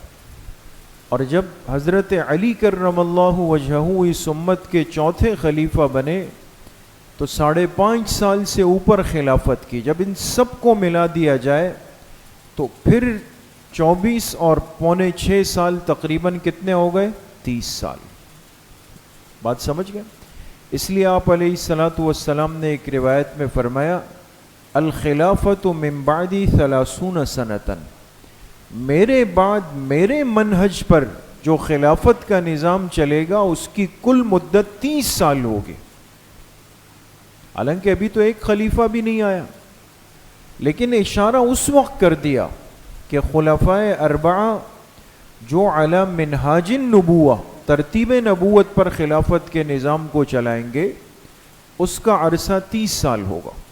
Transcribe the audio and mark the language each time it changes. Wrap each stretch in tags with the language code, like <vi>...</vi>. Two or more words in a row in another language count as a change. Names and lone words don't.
<ur>اور جب حضرت علی</ur> <ar>کرم اللہ وجہہ</ar> <ur>اس امت کے چوتھے خلیفہ بنے تو 5.5 سال سے اوپر خلافت کی. جب ان سب کو ملا دیا جائے تو پھر 24 اور 5.25 سال تقریباً کتنے ہو گئے؟ 30 سال. بات سمجھ گئے؟ اس لیے آپ</ur> <ar>علیہ الصلاۃ والسلام</ar> <ur>نے ایک روایت میں فرمایا</ur> <ar>الخلافۃ من بعدی 30 سنۃ،</ar> <ur>میرے بعد میرے منہج پر جو خلافت کا نظام چلے گا اس کی کل مدت 30 سال ہوگی. حالانکہ ابھی تو ایک خلیفہ بھی نہیں آیا، لیکن اشارہ اس وقت کر دیا کہ خلفائے اربعہ جو</ur> <ar>علی منہاج النبوہ،</ar> <ur>ترتیب نبوت پر خلافت کے نظام کو چلائیں گے، اس کا عرصہ 30 سال ہوگا.</ur>